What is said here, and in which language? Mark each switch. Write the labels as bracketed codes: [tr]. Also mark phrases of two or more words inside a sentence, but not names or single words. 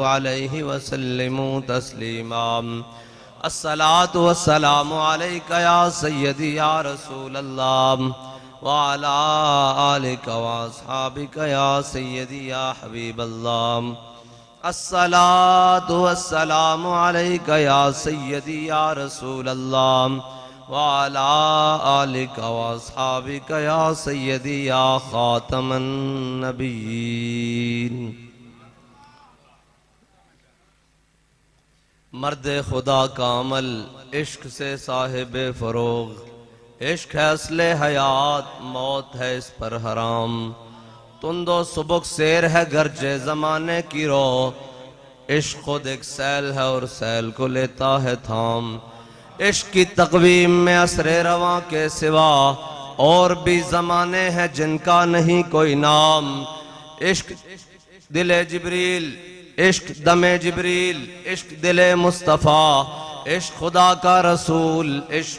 [ar] عليه وسلموا تسليما الصلاة والسلام عليك يا سيدي يا رسول الله وعلى آلك وأصحابك يا سيدي يا حبيب الله الصلاة والسلام عليك يا سيدي يا رسول الله وعلى آلك وأصحابك يا سيدي يا خاتم [ur] النبيين مرد خدا کا عمل عشق سے صاحب فروغ عشق ہے اصل حیات موت ہے اس پر حرام تند و سبک سیر ہے گرچہ زمانے کی رو عشق خود ایک سیل ہے اور سیل کو لیتا ہے تھام عشق کی تقویم میں عصر رواں کے سوا اور بھی زمانے ہیں جن کا نہیں کوئی نام عشق دل جبریل عشق دم جبریل عشق دل مصطفیٰ عشق خدا کا رسول عشق